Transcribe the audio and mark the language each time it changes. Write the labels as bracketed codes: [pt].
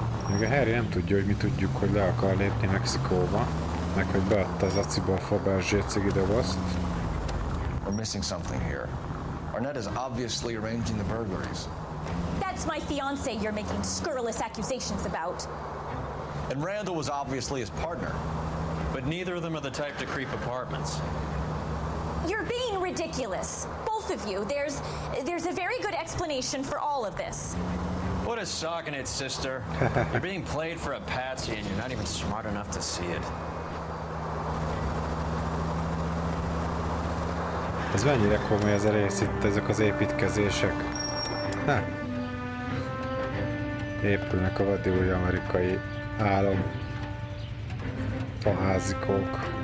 [hu] Még a Harry nem tudja, hogy mi tudjuk, hogy le akar lépni Mexikóba, meg hogy beadta az aciba a Fabergé cigidobozt. [en] We're missing something here. Arnett is obviously arranging the burglaries. That's my fiance you're making scurrilous accusations about. And Randall was obviously his partner. But neither of them are the type to creep apartments. You're being ridiculous. Both of you. There's a very good explanation for all of this. What is socking it, sister? You're being played for a patsy and you're not even smart enough to see it. [hu] Ez mennyire komoly ez a rész itt, ezek az építkezések. Ha. Épülnek a vadilúj amerikai álom faházikók.